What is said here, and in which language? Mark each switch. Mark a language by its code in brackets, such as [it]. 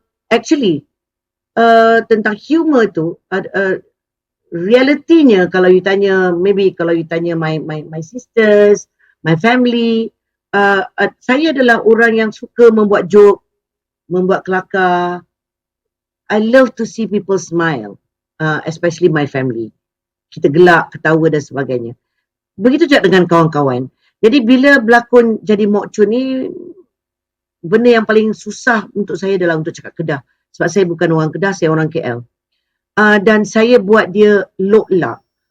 [ms] Actually, tentang humor tu, realitinya kalau you tanya, maybe kalau you tanya [en] my sisters, my family, [ms] saya adalah orang yang suka membuat joke, membuat kelakar. [en] I love to see people smile, especially my family. [ms] Kita gelak, ketawa dan sebagainya. Begitu juga dengan kawan-kawan. Jadi bila berlakon jadi Mok Chun ni, benda yang paling susah untuk saya adalah untuk cakap Kedah. Sebab saya bukan orang Kedah, saya orang KL. Dan saya buat dia lock-lock.